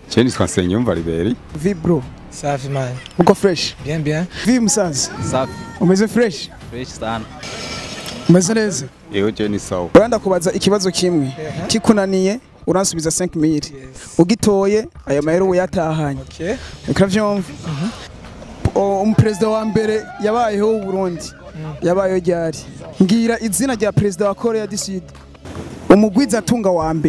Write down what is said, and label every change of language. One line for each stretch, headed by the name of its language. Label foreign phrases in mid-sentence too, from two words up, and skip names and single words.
Rundi: Je nitwa Nsengiyumva Liberi.
Swahili: Vi bro. Safi man. Uko fresh?
French: Bien bien.
Swahili: Vi musaza. Safi.
Rundi: Umeze fresh?
Swahili: Fresh sana.
Rundi: Umeze neza? Yego je ni sawa. Uranda kubaza ikibazo kimwe. Kikunaniye uransubiza 5000. Ugitoye aya mahera uyatahanye. Okay. Ukavyumva? Umuperezida wa mbere yabayeho u Burundi. Yabayeho ryari? Ngira izina rya perezida wa Korea du Sud. Umugwiza atunga wa mbere.